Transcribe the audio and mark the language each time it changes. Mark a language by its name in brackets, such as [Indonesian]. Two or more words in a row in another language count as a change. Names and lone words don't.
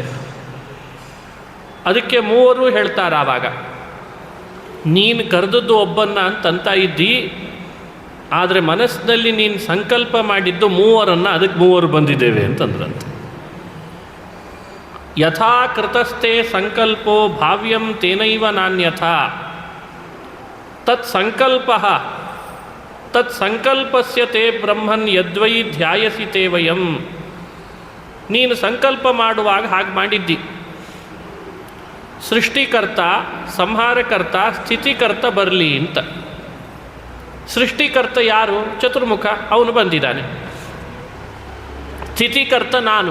[Kannada] ಅದಕ್ಕೆ ಮೂವರು ಹೇಳ್ತಾರೆ ಆವಾಗ, ನೀನು ಕರೆದದ್ದು ಒಬ್ಬನ್ನ ಅಂತಂತ ಇದ್ದಿ, ಆದರೆ ಮನಸ್ಸಿನಲ್ಲಿ ನೀನು ಸಂಕಲ್ಪ ಮಾಡಿದ್ದು ಮೂವರನ್ನು, ಅದಕ್ಕೆ ಮೂವರು ಬಂದಿದ್ದೇವೆ ಅಂತಂದ್ರಂತೆ. [Sanskrit] ಯಥಾ ಕೃತಸ್ಥೆ ಸಂಕಲ್ಪೋ ಭಾವ್ಯಂ ತೇನೈವ ನಾನ್ಯಥಾ ತತ್ ಸಂಕಲ್ಪಸ್ಯ ತೇ ಬ್ರಹ್ಮನ್ ಯದ್ವೈ ಧ್ಯಾಯಸಿ ತೇ ವಯಂ. [Kannada] ನೀನು ಸಂಕಲ್ಪ ಮಾಡುವಾಗ ಹಾಗೆ ಮಾಡಿದ್ದಿ. ಸೃಷ್ಟಿಕರ್ತ, ಸಂಹಾರಕರ್ತ, ಸ್ಥಿತಿಕರ್ತ ಬರಲಿ ಅಂತ. ಸೃಷ್ಟಿಕರ್ತ ಯಾರು? ಚತುರ್ಮುಖ, ಅವನು ಬಂದಿದ್ದಾನೆ. ಸ್ಥಿತಿಕರ್ತ ನಾನು.